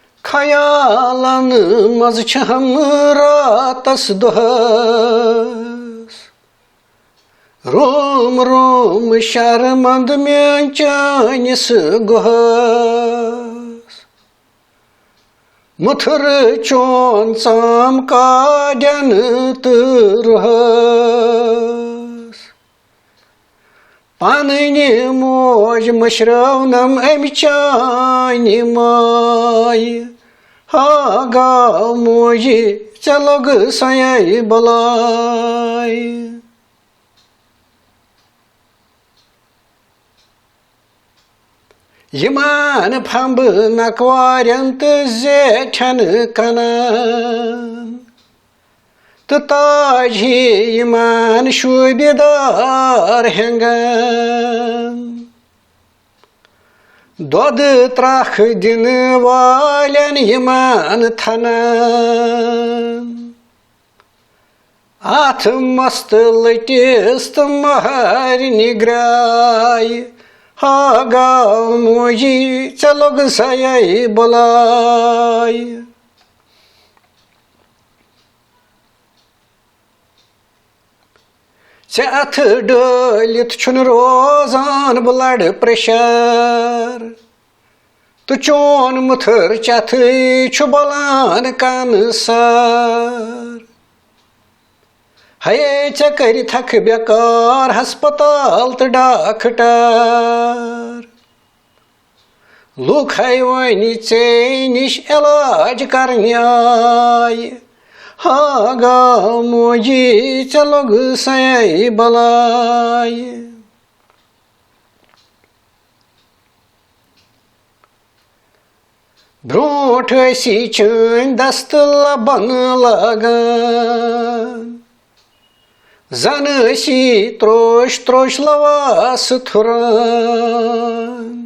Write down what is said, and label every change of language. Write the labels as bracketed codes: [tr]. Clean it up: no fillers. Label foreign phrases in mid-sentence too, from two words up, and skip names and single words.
[ks] खयालन मज छ हम रातस दुहस रोम रोम शर्मंद में चानिस गुहस मुथुर चोन चाम काड्यन तुरहस पानी मोज मशरवनम अम चानि माय हा गाव मोजी चलोग सयाई बलाय यमान फंब नकवार्यंत जेठन कनान तो ताज ही यमान शुबेदार हेंगन दोद त्राख दिन वालन यमान थनान आथ मस्त लटिस तो महर निग्राय हा गाव मोजी चलोग सयाई बलाय अथ डलित छुन रोजान [en] ब्लड प्रेशर [ks] तो चोन मुथर चथ छु बलान कैंसर हये चकर थक बेकार हस्पताल तो डॉक्टर लूक है वनी चे निश इलाज करने आय हा गाव मोजी चलोग सयाई बलाय ब्रोट सी चन दस्त लबन लगन जन सी त्रोश त्रोश लवास थुरान